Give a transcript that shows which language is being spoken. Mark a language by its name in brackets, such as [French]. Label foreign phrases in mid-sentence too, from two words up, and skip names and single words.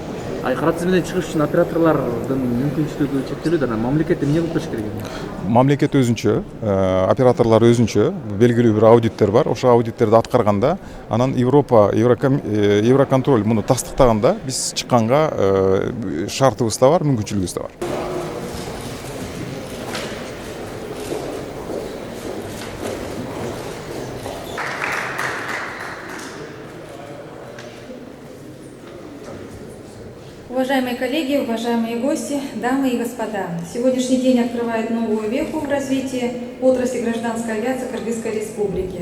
[Kyrgyz] Кара тизмеден чыгыш үчүн операторлордун мүмкүнчүлүгү чектелүүдө, мамлекет эмне кылып бериш керек? Мамлекет өзүнчө, операторлор өзүнчө белгилүү бир аудиттер бар. Ошо аудиттерди аткарганда, анан Евроконтроль муну тастыктаганда биз чыкканга шартыбыз да бар, мүмкүнчүлүгүбүз да бар. [Russian] Уважаемые коллеги, уважаемые гости, дамы и господа, сегодняшний день открывает новую веху в развитии отрасли гражданской авиации Кыргызской Республики.